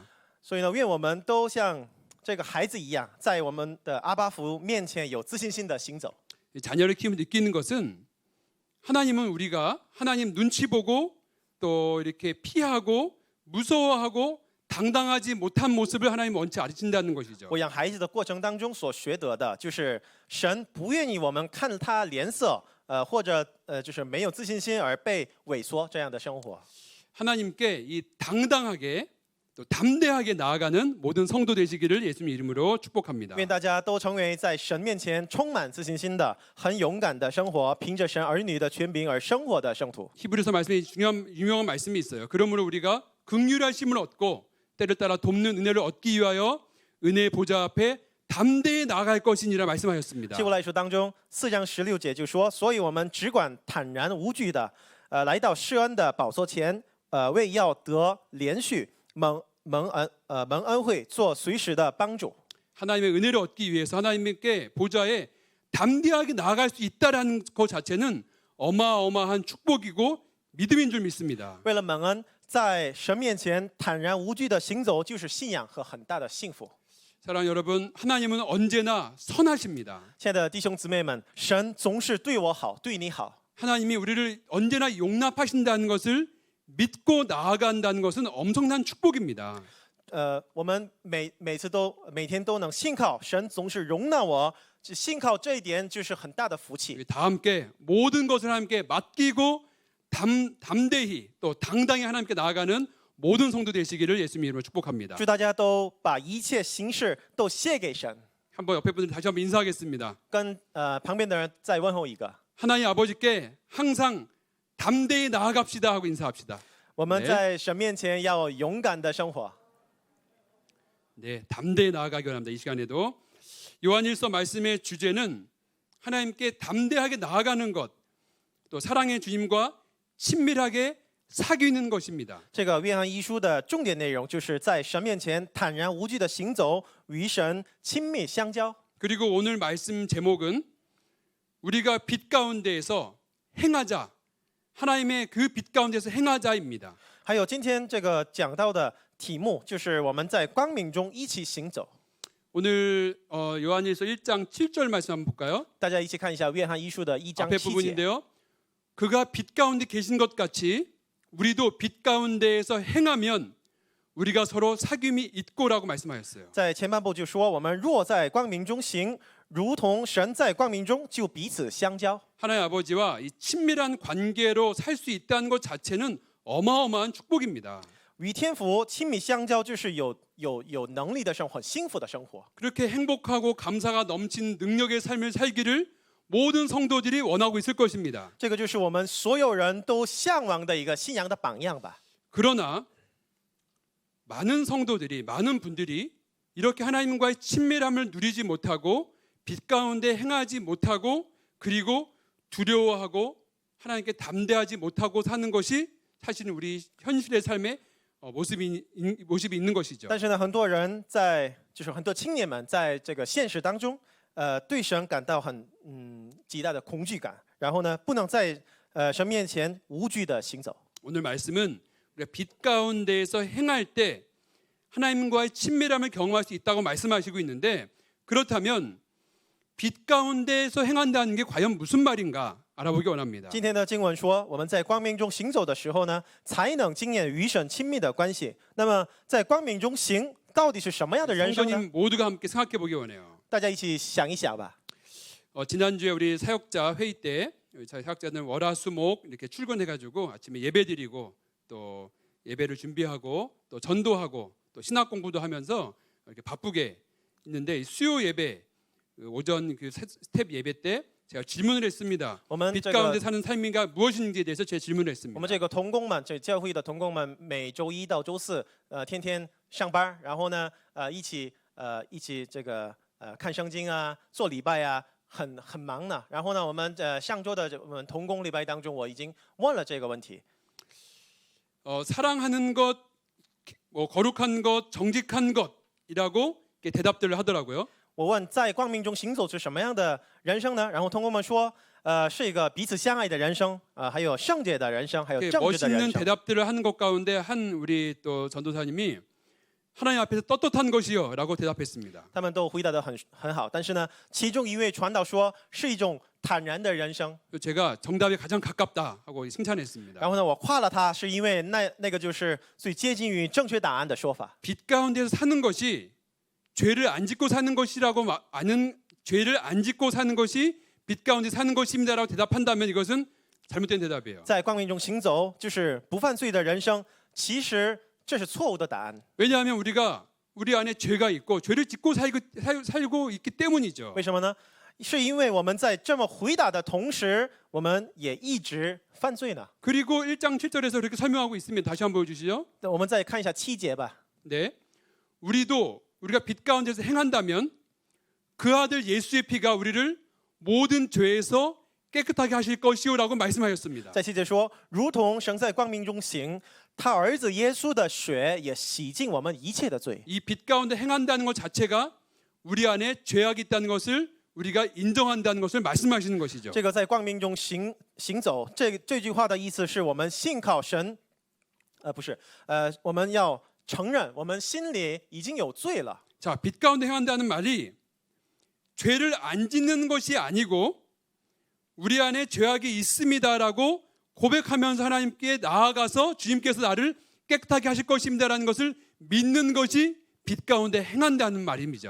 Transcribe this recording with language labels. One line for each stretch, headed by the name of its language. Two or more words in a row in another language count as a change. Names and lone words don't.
Chinese: 所以呢，愿我们都像这个孩子一样，在我们的阿爸父面前有自信心的行走。
Korean: 자녀를 키우면 느끼는 것은 하나님은 우리가 하나님 눈치 보고 또 이렇게 피하고 무서워하고 당당하지 못한 모습을 하나님 원치 않으신다는 것이죠.
Chinese: 我养孩子的过程当中所学得的，就是神不愿意我们看他脸色，或者就是没有自信心而被萎缩这样的生活。
Korean: 하나님께 이 당당하게 또 담대하게 나아가는 모든 성도 되시기를 예수님 이름으로 축복합니다.
Chinese: 愿大家都成为在神面前充满自信心的、很勇敢的生活，凭着神儿女的权柄而生活的圣徒。
Korean: 히브리서 말씀에 유명한 말씀이 있어요. 그러므로 우리가 긍휼하심을 얻고 때를 따라 돕는 은혜를 얻기 위하여 은혜의 보좌 앞에 담대히 나아갈 것이니라 말씀하셨습니다.
Chinese: 希伯来书当中4章16节就说：“所以我们只管坦然无惧的，来到施恩的宝座前，为要得连续蒙恩惠，做随时的帮助。”
Korean: 하나님의 은혜를 얻기 위해서 하나님께 보좌에 담대하게 나아갈 수 있다라는 것 자체는 어마어마한 축복이고 믿음인 줄 믿습니다.
Chinese: 为了蒙恩，在神面前坦然无惧的行走，就是信仰和很大的幸福。
Korean: 사랑하는 여러분, 하나님은 언제나 선하십니다.
Chinese: 亲爱的弟兄姊妹们，神总是对我好，对你好。
Korean: 하나님이 우리를 언제나 용납하신다는 것을 믿고 나아간다는 것은 엄청난 축복입니다.
Chinese: 我们每天都能信靠神，总是容纳我，信靠这一点就是很大的福气。
Korean: 우리 다 함께 모든 것을 하나님께 맡기고 담대히 또 당당히 하나님께 나아가는 모든 성도 되시기를 예수님 이름으로 축복합니다.
Chinese: 祝大家都把一切行事都献给神。
Korean: 한번 옆에 분들 다시 한번 인사하겠습니다.
Chinese: 跟旁边的人再问候一个。
Korean: 하나님 아버지께 항상 담대히 나아갑시다 하고 인사합시다.
Chinese: 我们
Korean: 네
Chinese: 在神面前要勇敢的生活。
Korean: 네, 담대히 나아가기 원합니다. 이 시간에도 요한일서 말씀의 주제는 하나님께 담대하게 나아가는 것, 또 사랑의 주님과 친밀하게 사귀는 것입니다.
Chinese: 这个约翰一书的重点内容就是在神面前坦然无惧的行走，与神亲密相交。
Korean: 그리고 오늘 말씀 제목은 우리가 빛 가운데에서 행하자, 하나님의 그 빛 가운데서 행하자입니다.
Chinese: 还有今天这个讲到的题目就是我们在光明中一起行走。
Korean: 오늘 요한일서 1장 7절 말씀 한번 볼까요?
Chinese: 大家一起看一下约翰一书的1章
Korean: 앞에
Chinese: 7节。
Korean: 부분인데요. 그가 빛 가운데 계신 것 같이 우리도 빛 가운데에서 행하면 우리가 서로 사귐이 있고라고 말씀하셨어요.
Chinese: 在前半部就说，我们若在光明中行，如同神在光明中，就彼此相交。
Korean: 하나님 아버지와 이 친밀한 관계로 살 수 있다는 것 자체는 어마어마한 축복입니다.
Chinese: 与天父亲密相交，就是有能力的生活，很幸福的生活。
Korean: 그렇게 행복하고 감사가 넘치는 능력의 삶을 살기를 모든 성도들이 원하고 있을 것입니다.
Chinese: 这个就是我们所有人都向往的一个信仰的榜样吧。
Korean: 그러나 많은 성도들이, 많은 분들이 이렇게 하나님과의 친밀함을 누리지 못하고 빛 가운데 행하지 못하고 그리고 두려워하고 하나님께 담대하지 못하고 사는 것이 사실은 우리 현실의 삶의 모습이 있는 것이죠.
Chinese: 但是呢，很多人就是很多青年们在这个现实当中，对神感到极大的恐惧感，然后呢，不能在神面前无惧的行走。
Korean: 오늘 말씀은 우리가 빛 가운데에서 행할 때 하나님과의 친밀함을 경험할 수 있다고 말씀하시고 있는데 그렇다면 빛 가운데에서 행한다는 게 과연 무슨 말인가 알아보기 원합니다.
Chinese: 今天的经文说，我们在光明中行走的时候呢，才能经验与神亲密的关系。那么，在光明中行，到底是什么样的人生呢？
Korean: 성도님 모두가 함께 생각해 보기 원해요.
Chinese: 大家一起想一想吧。
Korean: 지난주에 우리 사역자 회의 때 저희 사역자는 월화수목 이렇게 출근해가지고 아침에 예배드리고 또 예배를 준비하고 또 전도하고 또 신학 공부도 하면서 이렇게 바쁘게 있는데 수요 예배 오전 그 스텝 예배 때 제가 질문을 했습니다.
Chinese: 我们
Korean: 빛
Chinese: 这个
Korean: 가운데 사는 삶인가 무엇인지에 대해서 제 질문을
Chinese: 我
Korean: 했습니다.
Chinese: 们这个同工们，这教会的同工们，每周一到周四，天天上班，然后呢，一起这个看圣经啊，做礼拜啊，很忙呢。然后呢，我们上周的我们同工礼拜当中，我已经问了这个问题。
Korean: 사랑하는 것, 뭐 거룩한 것, 정직한 것이라고 이렇게 대답들을 하더라고요.
Chinese: 我问在光明中行走是什么样的人生呢？然后同工们说，是一个彼此相爱的人生，还有圣洁的人生，还有
Korean: 이렇게
Chinese: 正直的人
Korean: 멋있는
Chinese: 生。
Korean: 대답들을 하는 것 가운데 한 우리 또 전도사님이 하나님 앞에서 떳떳한 것이요라고 대답했습니다.
Chinese: 他们都回答得很好，但是呢，其中一位传道说是一种坦然的人生。
Korean: 제가 정답에 가장 가깝다 하고 칭찬했습니다.
Chinese: 然后呢，我夸了他，是因为那个就是最接近于正确答案的说法。
Korean: 빛 가운데서 사는 것이 죄를 안 짓고 사는 것이라고 아는 죄를 안 짓고 사는 것이 빛 가운데 사는 것입니다라고 대답한다면 이것은 잘못된 대답이에요.
Chinese: 在光明中行走就是不犯罪的人生，其实这是错误的答案。
Korean: 왜냐하면 우리 안에 죄가 있고 죄를 짓고 살고 있기 때문이죠.
Chinese: 为什么呢？是因为我们在这么回答的同时，我们也一直犯罪呢。
Korean: 그리고 1장 7절에서 그렇게 설명하고 있습니다. 다시 한번 보여주시죠.
Chinese: 那我们再看一下7节吧。
Korean: 네, 우리가 빛 가운데서 행한다면 그 아들 예수의 피가 우리를 모든 죄에서 깨끗하게 하실 것이요라고 말씀하셨습니다.
Chinese: 在7节说，如同神在光明中行，他儿子耶稣的血也洗净我们一切的罪。
Korean: 이 빛 가운데 행한다는 것 자체가 우리 안에 죄악이 있다는 것을 우리가 인정한다는 것을 말씀하시는 것이죠.
Chinese: 这个在光明中行走，这句话的意思是我们信靠神，不是，我们要承认我们心里已经有罪了。
Korean: 자, 빛 가운데 행한다는 말이 죄를 안 짓는 것이 아니고 우리 안에 죄악이 있습니다라고 고백하면서 하나님께 나아가서 주님께서 나를 깨끗하게 하실 것입니다라는 것을 믿는 것이 빛 가운데 행한다는 말입니다.